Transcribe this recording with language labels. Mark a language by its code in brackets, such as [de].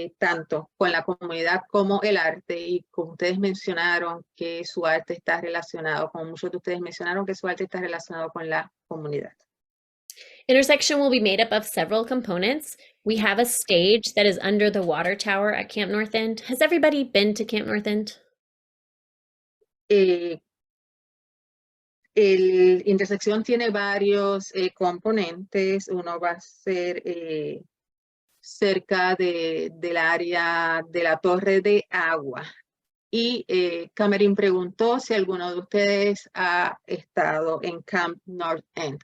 [es] Tanto con la comunidad como el arte, y como ustedes mencionaron que su arte está relacionado, como muchos de ustedes mencionaron que su arte está relacionado con la comunidad. [en] Intersection will be made up of several components. We have a stage that is under the water tower at Camp North End. Has everybody been to Camp North End? [es] El intersección tiene varios componentes. Uno va a ser cerca del área de la torre de agua. Y Cameron preguntó si alguno de ustedes ha estado en Camp North End.